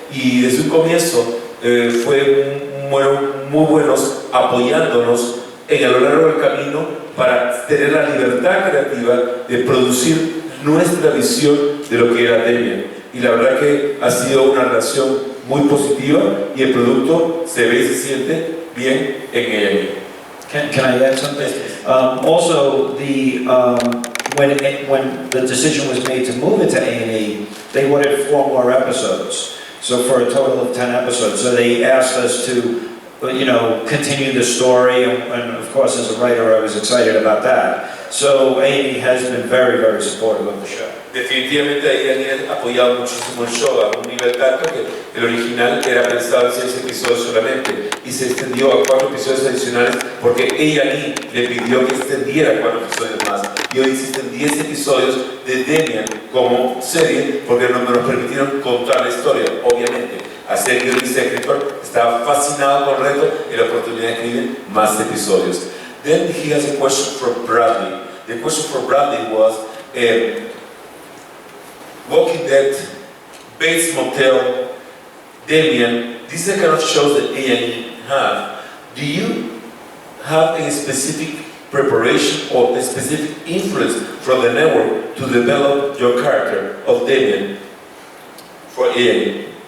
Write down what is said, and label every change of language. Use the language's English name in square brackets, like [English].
[Spanish] Y desde un comienzo fueron muy buenos apoyándonos a lo largo del camino para tener la libertad creativa de producir nuestra visión de lo que era Damien. Y la verdad que ha sido una relación muy positiva y el producto se ve y se siente bien en A&E. [English] Can I add something? Also, when the decision was made to move it to A&E, they wanted 4 more episodes. So for a total of 10 episodes. So they asked us to, you know, continue the story, and of course, as a writer, I was excited about that. So A&E has been very, very supportive of the show. [Spanish] Definitivamente A&E ha apoyado muchísimo el show a un nivel tanto que el original era pensado en 6 episodios solamente y se extendió a 4 episodios adicionales porque A&E le pidió que extendiera 4 episodios más, y hoy existen 10 episodios de Damien como serie porque no nos permitieron contar la historia. Obviamente, hacer guionista y escritor estaba fascinado con el reto y la oportunidad de escribir más episodios. [English] Then he has a question for Bradley. The question for Bradley was Walking Dead, Bates Motel, Damien. These are the kind of shows that A&E have. Do you have a specific preparation or a specific influence from the network to develop your character of Damien for A&E?